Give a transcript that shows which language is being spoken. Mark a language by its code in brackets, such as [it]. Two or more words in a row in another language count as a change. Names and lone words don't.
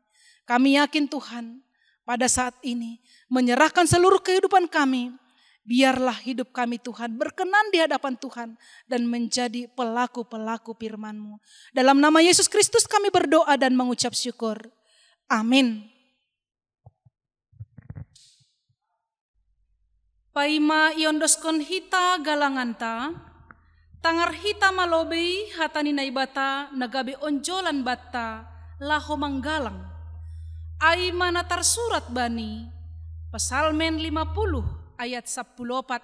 [id] Kami yakin Tuhan pada saat ini menyerahkan seluruh kehidupan kami. Biarlah hidup kami Tuhan berkenan di hadapan Tuhan dan menjadi pelaku-pelaku firman-Mu. Dalam nama Yesus Kristus kami berdoa dan mengucap syukur. Amin. [bts] Paima iondoskon hita galanganta, tangar hita malobei hatani naibata nagabe onjolan batta laho manggalang. Ai mana tersurat bani, Psalmen 50 ayat 14.